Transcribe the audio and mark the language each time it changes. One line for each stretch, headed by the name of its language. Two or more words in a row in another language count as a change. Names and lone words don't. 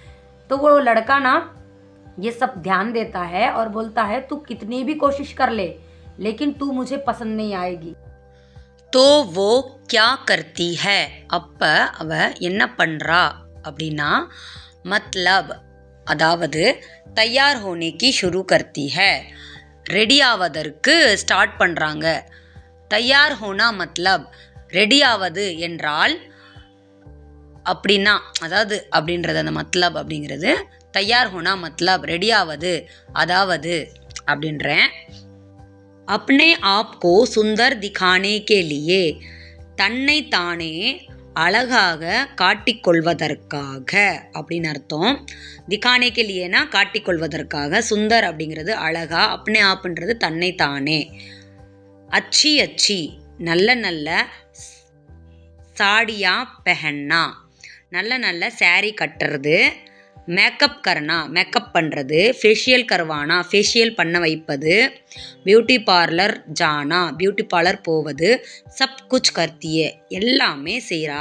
Hindi: तो वो लड़का ना ये सब ध्यान देता है और बोलता है तू कितनी भी कोशिश कर ले लेकिन तू मुझे पसंद नहीं आएगी. तो वो क्या करती है
Tamil: அப்ப அவ என்ன பண்றா அப்படின்னா,
Hindi: मतलब அதாவது तैयार होने की शुरू करती है
Tamil: ரெடி ஆவதற்கு ஸ்டார்ட் பண்ணுறாங்க.
Hindi: तैयार होना मतलब
Tamil: ரெடி ஆவது என்றால் அப்படின்னா, அதாவது அப்படின்றது அந்த மத்லப் அப்படிங்கிறது.
Hindi: तैयार होना मतलब
Tamil: ரெடி ஆவது அதாவது அப்படின்றேன்.
Hindi: अपने आप को सुंदर दिखाने के लिए
Tamil: தன்னை தானே அழகாக காட்டிக்கொள்வதற்காக அப்படின்னு அர்த்தம்.
Hindi: दिखाने के लिए ना
Tamil: காட்டிக்கொள்வதற்காக, சுந்தர் அப்படிங்கிறது அழகா, அப்னே ஆப்ன்றது தன்னை தானே.
Hindi: अच्छी अच्छी
Tamil: நல்ல நல்ல,
Hindi: साड़ियां पहनना
Tamil: நல்ல நல்ல சாரி கட்டுறது,
Hindi: मेकअप करना
Tamil: மேக்கப் பண்ணுறது,
Hindi: फेशियल करवाना
Tamil: ஃபேஷியல் பண்ண வைப்பது,
Hindi: ब्यूटी पार्लर जाना
English: beauty parlour
Tamil: போவது,
Hindi: सब कुछ करती है
Tamil: எல்லாமே செய்கிறா.